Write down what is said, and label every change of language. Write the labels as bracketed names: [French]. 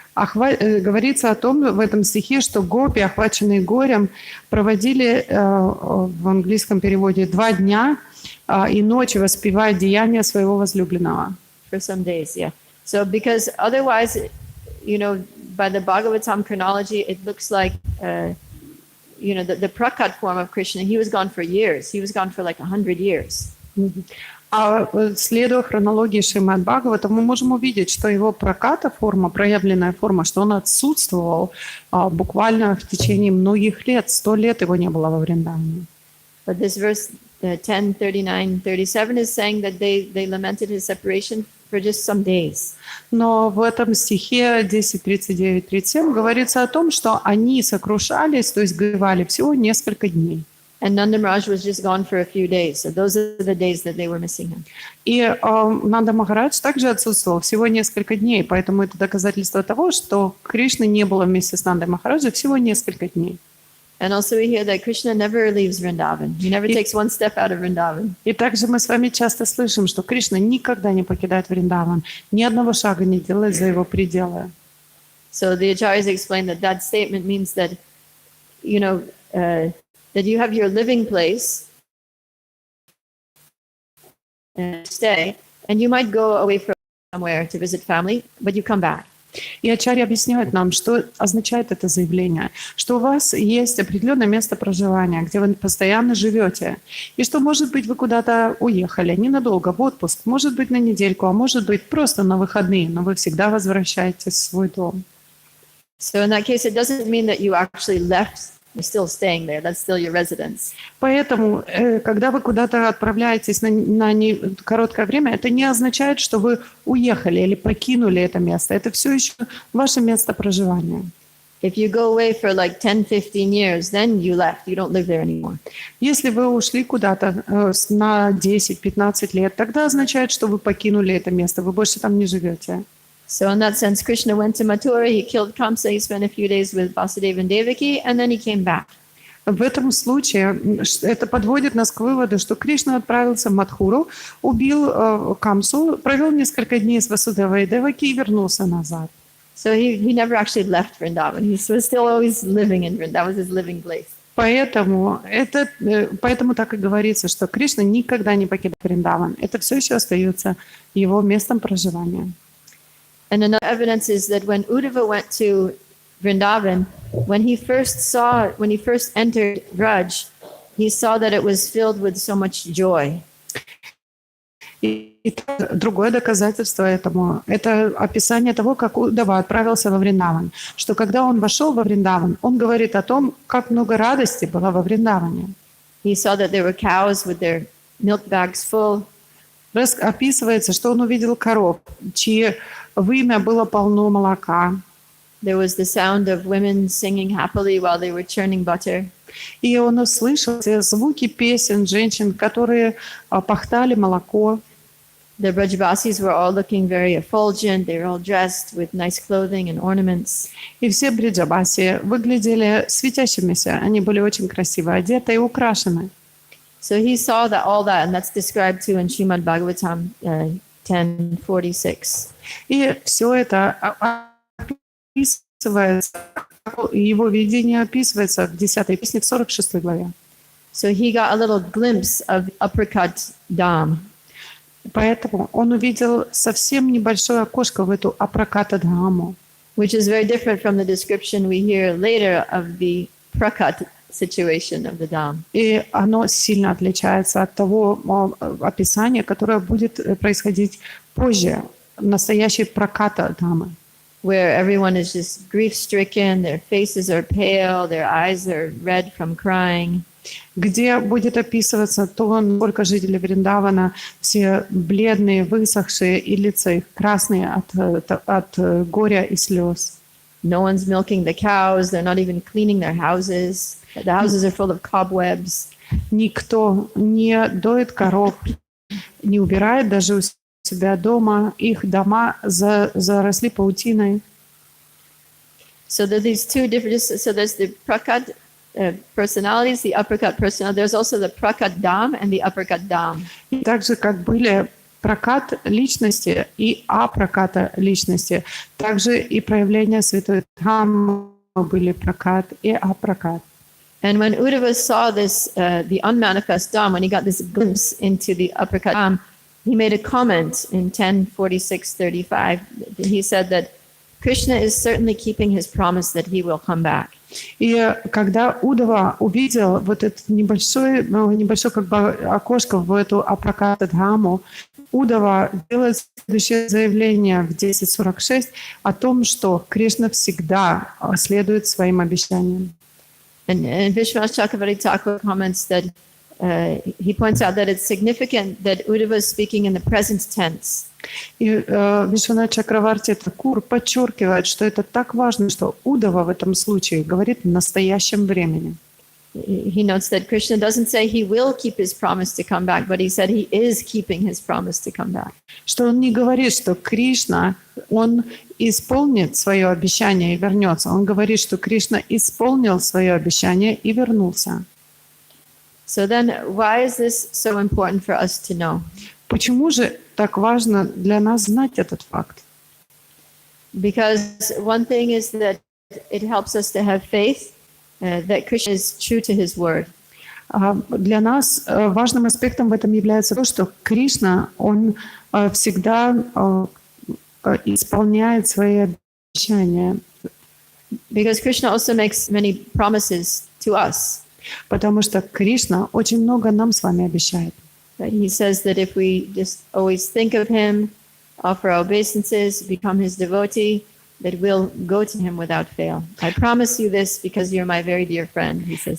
[Russian] Говорится о том в этом стихе, что гопи, охваченные горем, проводили в английском переводе 2 дня и ночи, воспевая деяния своего возлюбленного. [English] For some days, yeah. So because otherwise, by the Bhagavatam chronology, it looks like, the prakat form of Krishna, he was gone for years. He was gone for like 100 years. [Russian] А следуя хронологии Шримад Бхагавата, мы можем увидеть, что его праката форма, проявленная форма, что он отсутствовал буквально в течение многих лет. 100 лет его не было во Вриндаване. [English] But this verse 10:39-37 is saying that they lamented his separation for just some days. [Russian] Но в этом стихе 10:39-37 говорится о том, что они сокрушались, то есть горевали всего несколько дней. [English] And Nanda Maharaj was just gone for a few days. So those are the days that they were missing him. [Russian] И Нанда Махарадж также отсутствовал всего несколько дней, поэтому это доказательство того, что Кришны не было вместе с Нандой Махараджем всего несколько дней. [English] And also we hear that Krishna never leaves Vrindavan. He never takes one step out of Vrindavan. [Russian] И также мы с вами часто слышим, что Кришна никогда не покидает Вриндаван, ни одного шага не делает за его пределы. [English] So the acharyas explain that that statement means that, that you have your living place and stay, and you might go away from somewhere to visit family, but you come back. [Russian] И ачарья объясняет нам, что означает это заявление, что у вас есть определенное место проживания, где вы постоянно живете, и что, может быть, вы куда-то уехали ненадолго в отпуск, может быть, на недельку, а может быть, просто на выходные, но вы всегда возвращаетесь в свой дом. [English] So in that case, it doesn't mean that you actually left. You're still staying there. That's still your residence. [Russian] Поэтому, когда вы куда-то отправляетесь на короткое время, это не означает, что вы уехали или покинули это место. Это все еще ваше место проживания. [English] If you go away for like 10-15 years, then you left. You don't live there anymore. [Russian] Если вы ушли куда-то на 10-15 лет, тогда означает, что вы покинули это место, вы больше там не живете. [English] So in that sense, Krishna went to Mathura, he killed Kamsa, he spent a few days with Vasudeva and Devaki, and then he came back. [Russian] В этом случае это подводит нас к выводу, что Кришна отправился в Мадхуру, убил Камсу, провел несколько дней с Васудевой и Деваки и вернулся назад. [English] So he never actually left Vrindavan. He was still always living in Vrindavan. That was his living place. [Russian] Поэтому так и говорится, что Кришна никогда не покидает Вриндаван. Это все еще остается его местом проживания. [English] And another evidence is that when Uddhava went to Vrindavan, when he first entered Vraj, he saw that it was filled with so much joy. [Russian] И другое доказательство этому – это описание того, как Удава отправился во Вриндаван. Что когда он вошел во Вриндаван, он говорит о том, как много радости было во Вриндаване. [English] He saw that there were cows with their milk bags full. [Russian] Описывается, что он увидел коров, чьи вымя было полно молока. [English] There was the sound of women singing happily while they were churning butter. [Russian] И он услышал звуки песен женщин, которые пахтали молоко. [English] The Brajavasis were all looking very effulgent. They were all dressed with nice clothing and ornaments. [Russian] И все бриджабаси выглядели светящимися. Они были очень красиво одеты и украшены. [English] So he saw that all that, and that's described too in Srimad Bhagavatam 10:46. [Russian] И все это описывается, его видение описывается в 10-й песне в 46 главе. [English] So he got a little glimpse of Uppercut Dham. [Russian] Поэтому он увидел совсем небольшое окошко в эту Апраката-дхаму. [English] Which is very different from the description we hear later of the Prakat situation of the Dham. [Russian] И оно сильно отличается от того описания, которое будет происходить позже, настоящей Праката-дхамы. [English] Where everyone is just grief-stricken, their faces are pale, their eyes are red from crying. [Russian] Где будет описываться то, насколько жители Вриндавана все бледные, высохшие, и лица их красные от горя и слез. [English] No one's milking the cows. They're not even cleaning their houses. The houses are full of cobwebs. [Russian] Никто не доит коров, не убирает даже у себя дома. Их дома заросли паутиной. [English] So there are these two different. So there's the Prakat personalities, the Uppercut personality. There's also the Prakat Dham and the Uppercut Dham. [Russian] И так же, как были прокат личности и апраката личности, также и проявления святой Дхаммы были прокат и апракат. [English] And when Uddhava saw this, the unmanifest Dham, when he got this glimpse into the Uppercut Dham, he made a comment in 10:46-35. He said that Krishna is certainly keeping his promise that he will come back. [Russian] И когда Удава увидел вот это небольшое как бы окошко в эту Апраката-дхаму, Удава делает следующее заявление в 10:46 о том, что Кришна всегда следует своим обещаниям. [English] And Vishwanath Chakravarti Thakur comments that he points out that it's significant that Uddhava is speaking in the present tense. [Russian] И Вишванат Чакраварти Такур подчеркивает, что это так важно, что Удава в этом случае говорит в настоящем времени. [English] He notes that Krishna doesn't say he will keep his promise to come back, but he said he is keeping his promise to come back. [Russian] Что он не говорит, что Кришна Он исполнит свое обещание и вернется. Он говорит, что Кришна исполнил свое обещание и вернулся. [English] So then, why is this so important for us to know? [Russian] Почему же так важно для нас знать этот факт? [English] Because one thing is that it helps us to have faith that Krishna is true to his word. [Russian] Для нас важным аспектом в этом является то, что Кришна, он всегда исполняет свои обещания. [English] Because Krishna also makes many promises to us. [Russian] Потому что Кришна очень много нам с вами обещает. [English] He says that if we just always think of him, offer our obeisances, become his devotee, that we'll go to him without fail. I promise you this because you're my very dear friend, he says.